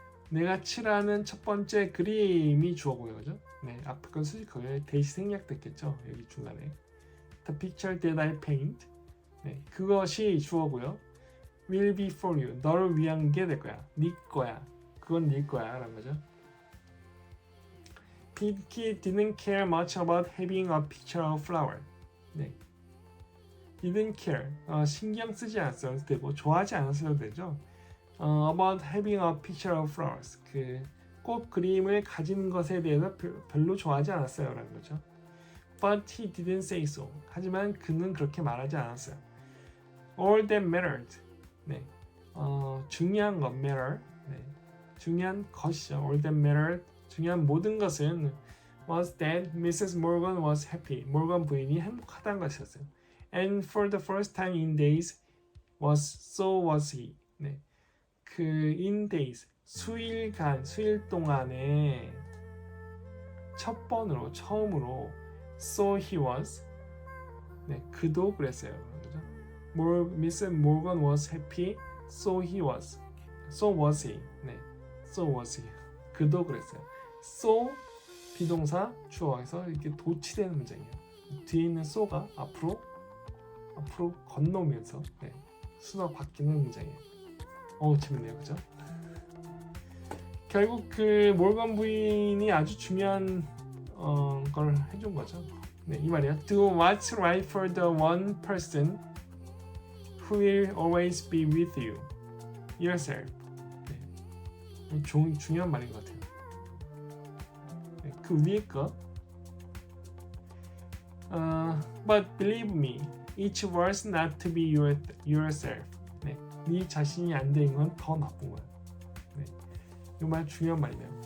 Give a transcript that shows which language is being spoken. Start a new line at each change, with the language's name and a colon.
Korean: 내가 칠하는 첫 번째 그림이 주어고요, 그죠? 네, 앞에 건 수직 거기에 대시 생략됐겠죠, 여기 중간에.
English: The picture that I paint.
Korean: 네, 그것이 주어고요.
English: Will be for you.
Korean: 너를 위한 게 될 거야. 네 거야. 그건 네 거야. 라는 거죠.
English: Pinky didn't care much about having a picture of flower. 네. didn't care.
Korean: 신경 쓰지 않았어도 되고 좋아하지 않았어도 되죠.
English: About having a picture of flowers.
Korean: 그 꼭 그림을 가진 것에 대해서 별로 좋아하지 않았어요 라는 거죠.
English: But he didn't say so.
Korean: 하지만 그는 그렇게 말하지 않았어요.
English: All that mattered. 네.
Korean: 중요한 것 matter. 네. 중요한 것이죠.
English: All that mattered.
Korean: 중요한 모든 것은
English: was that Mrs. Morgan was happy.
Korean: 모건 부인이 행복하다는 것이었어요.
English: And for the first time in days so was he.
Korean: 네. 그 in days 수일 동안에 처음으로
English: so he was.
Korean: 네, 그도 그랬어요. 그죠?
English: Mrs. Morgan was happy. So he was. So was he.
Korean: 네,
English: so was he.
Korean: 그도 그랬어요. So 비동사 주어에서 이렇게 도치되는 문장이에요. 뒤에 있는 so가 앞으로 건너오면서 네, 순서 바뀌는 문장이에요. 재밌네요, 그죠? 결국 그 몰건 부인이 아주 중요한 걸 해준 거죠. 네, 이 말이에요.
English: Do what's right for the one person who will always be with you, yourself.
Korean: 네, 중요한 말인 것 같아요. 네, 그 위에 거.
English: But believe me, it's worse not to be yourself.
Korean: 네, 네 자신이 안 되는 건 더 나쁜 거야. 네, 이 말 중요한 말이네요.